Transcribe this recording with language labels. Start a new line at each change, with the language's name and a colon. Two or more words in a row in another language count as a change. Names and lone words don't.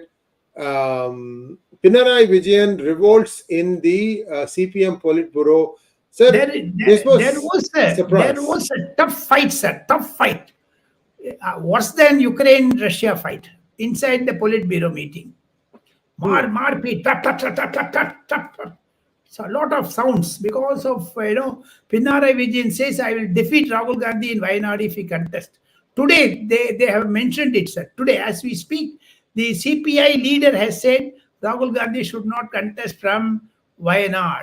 English: Pinarayi Vijayan revolts in the CPM Politburo. Sir, there was a tough fight, sir. Tough fight. Worse than Ukraine-Russia fight inside the Politburo meeting. Marpi, tap, tap, tap, tap, tap, tap, tap. So a lot of sounds because of Pinarayi Vijayan says, I will defeat Rahul Gandhi in Wayanad if he contests. Today, they have mentioned it, sir. Today, as we speak, the CPI leader has said Rahul Gandhi should not contest from Wayanad.